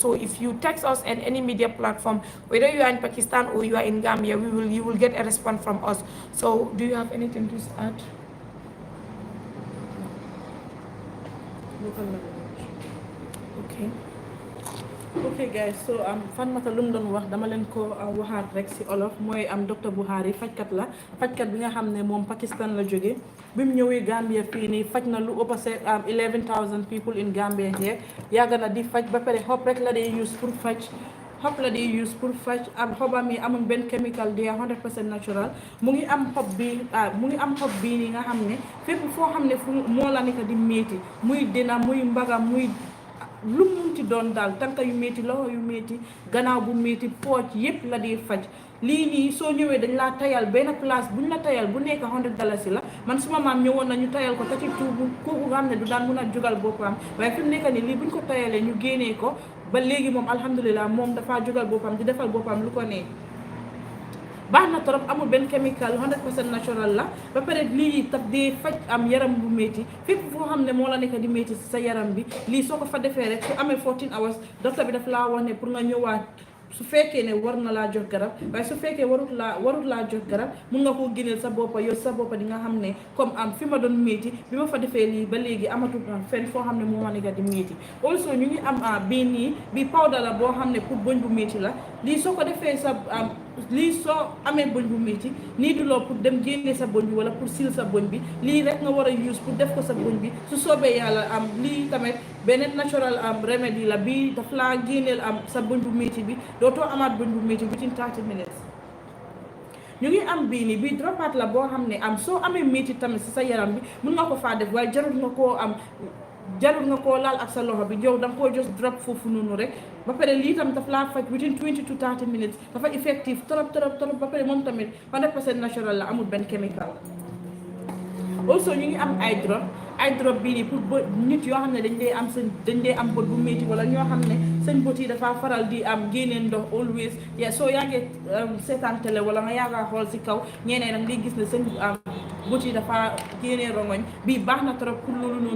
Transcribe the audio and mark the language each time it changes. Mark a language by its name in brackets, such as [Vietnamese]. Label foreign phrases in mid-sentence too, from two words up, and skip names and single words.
[English] So if you text us in any media platform, whether you are in Pakistan or you are in Gambia, you will get a response from us. So do you have anything to add? Okay guys, [Wolof] so fan mata lum doon wax dama leen ko waxaat rek ci olof, mooy docteur Buhari fajkat la, fajkat bi nga xam ne moom Pakistan la jóge. bi mu ñëwee Gambia fii nii faj na lu ëpp 11,000 [English] people in Gambia here. [Wolof] yàgg na di faj, ba pare xob rek la dee use pour faj xob la di use pour faj am xobam yi amul benn chemical di 100% natural mu ngi am xob bi mu ngi am xob bii nii nga xam ne fépp foo xam ne fu moo la nekk di métti muy dina muy mbagam muy lu munti doon daal tànka yu métti loxo yu métti gannaaw bu métti pooj yépp la di faj lii nii soo ñëwee dañ laa tayal benn place buñ la tayal bu nekk $100 la man suma maam ñëwoon na ñu tayal ko tati tuubu kooku nga xam ne du daan mun a jugal boppam waaye fi mu nekk nii lii buñ ko tayalee ñu génnee ko ba léegi moom alhamdulilah moom dafaa jugal boppam di defal boppam lu ko nee baax na trop amul benn chemical 100% natural la ba pare lii taf dee faj am yaram bu métti fépp foo xam ne moo la nekk di métti sa yaram bi lii soo ko fa defee rek su amee 14 hours docteur bi daf laa wax ne pour nga ñëwaat su fekkee ne war na laa jox garab waaye su fekkee warut laa jox garab mun nga koo génneel sa boppa yow sa boppa di nga xam ne comme am fi ma doon métti bi ma fa defee lii ba léegi amatul fenn foo xam ne moo ma nekk di métti also ñu ngi am bii nii bi powder la boo xam ne pour bëñ bu métti la lii soo ko defee sa lii soo amee bëñ bu métti nii du loo pour dem génne sa bëñ bi wala pour sil sa bëñ bi lii rek nga war a use pour def ko sa bëñ bi su soobee yàlla lii tamit beneen [English] natural remedy [Wolof] la bii daf laa génneel sa bëñ bu métti bi dootoo amaat bëñ bu métti [English] within 30 minutes [Wolof] ñu ngi am bii nii bii dropat la boo xam ne soo amee métti tamit si sa yaram bi mun nga ko faa def waaye jarul nga koo laal ak sa loxo bi yow da nga koo [English] just drop [Wolof] foofu noonu rek ba pare lii tam daf laa faj [English] within 20 to 30 minutes [Wolof] dafa effective trop ba pare moom tamit 100% natural la amul benn chemical also ñu ngi am ay drop bii nii pour nit yoo xam ne dañ dee am bët bu métti wala ñoo xam ne seen bët yi dafa faral di génnee ndox always soo yàggee seetaan télé wala nga yàggaa xool si kaw ñeneen nag di gis ne seen bët yi dafa génnee rongoñ bii baax na trop pour loolu noonu